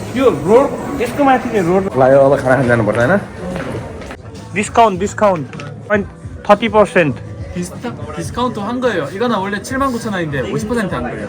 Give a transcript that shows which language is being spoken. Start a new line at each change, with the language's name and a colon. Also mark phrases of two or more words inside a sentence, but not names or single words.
Nepali: यो रोड यसको माथि चाहिँ रोड लाग्यो अब खाना खान जानुपर्छ हैन
Korean: 디스카운트 30%. 디스카운트 한 거예요. 이거는 원래 79,000원인데 50%한 거예요.